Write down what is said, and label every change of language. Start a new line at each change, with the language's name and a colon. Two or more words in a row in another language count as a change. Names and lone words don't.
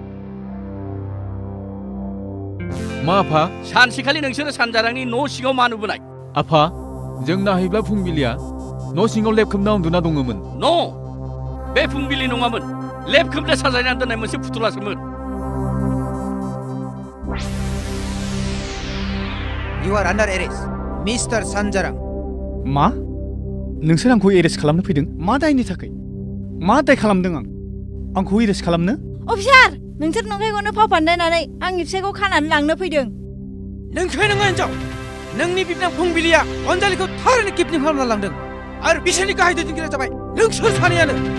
Bodo: मा आफा सानसेखालि नोंसोरो सानजारांनि न' सिङाव मा नुबोनाय आफा जों नाहैब्ला फुंबिलिया न' सिङाव लेब खोबना उन्दुना दङमोन न' बे फुंबिलि नङामोन लेब खोबना साजायना दोननाय मोनसे फुथुलासोमोन
English: You are under arrest, Mr. Sanjarang.
Bodo: मा नोंसोर आंखौ एरेस्ट खालामनो फैदों मा दायनि थाखाय मा दाय खालामदों आंखौ एरेस्ट खालामनो अफिसार नोंसोर नंखायखौनो फाव फान्दायनानै आंनि फिसायखौ खानानै लांनो फैदों नोंखाय नङा हिनजाव नोंनि बिबोनां फुंबिलिया अनजालिखौ थारैनो किडनेप खालामना लांदों आरो बिसोरनि गाहाय दैदेनगिरिया जाबाय नोंसोर सानैयानो